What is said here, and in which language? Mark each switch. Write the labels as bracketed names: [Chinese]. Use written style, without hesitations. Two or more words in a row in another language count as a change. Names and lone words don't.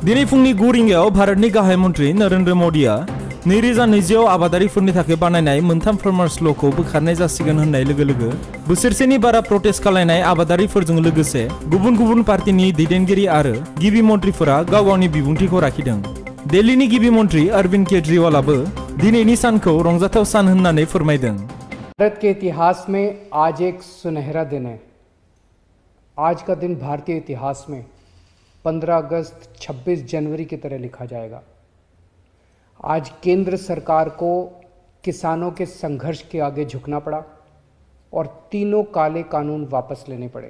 [Bodo] फुंनि 9 रिंगायाव भारतनि गाहाय मन्त्रि नरेन्द्र मोदीआ 2020 आबादारिफोरनि थाखाय बानायनाय मोनथाम [English] farmers law' [Bodo] खौ बोखारनाय जासिगोन होननाय लोगो लोगो बोसोरसेनि बारा प्रटेस्ट खालामनाय आबादारिफोरजों लोगोसे गुबुन गुबुन पार्टीनि दैदेनगिरि आरो गिबि मन्त्रिफोरा गाव गावनि बिबुंथिखौ लाखिदों। दिल्लीनि गिबि मन्त्रि अरविंद केजरीवालाबो दिनैनि सानखौ रंजाथाव सान होननानै फोरमायदों। [Hindi] भारत के इतिहास में आज एक सुनहरा दिन है। आज का दिन भारतीय इतिहास में 15 अगस्त 26 जनवरी की तरह लिखा जाएगा। आज केंद्र सरकार को किसानों के संघर्ष के आगे झुकना पड़ा और तीनों काले कानून वापस लेने पड़े।